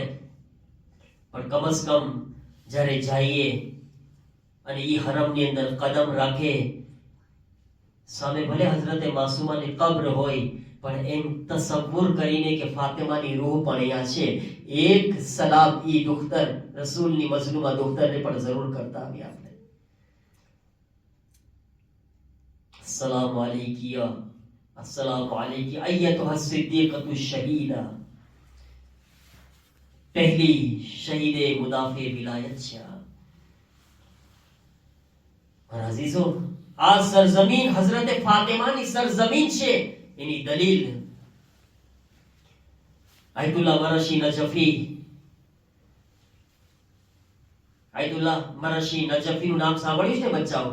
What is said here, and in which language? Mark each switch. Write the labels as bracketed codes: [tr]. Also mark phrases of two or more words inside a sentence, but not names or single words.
[gu] પણ કમસ કમ જ્યારે જઈએ અને ઈ હરમની અંદર કદમ રાખે, સામે ભલે હઝરતે માસુમાની કબ્ર હોય, પણ એમ તસવ્વુર કરીને કે ફાતિમાની રૂહ પણ અહીંયા છે, એક સલામ ઈ દુખ્તર રસૂલની મઝલૂમા દુખ્તરને પણ જરૂર કરતા આવ્યા આપણે. [ar] السلام عليكِ، السلام عليكِ أيتها الصديقة الشهيدة. [gu] પહેલી [fa] شهید مدافع ولایت [gu] છે. અઝીઝો, આ સરજમીન હઝરતે ફાતિમાની સરજમીન છે. એની દલીલ આયતુલ્લાહ મરશી નજફી, આયતુલ્લાહ મરશી નજફીનું નામ સાંભળ્યું છે બચ્ચાઓ?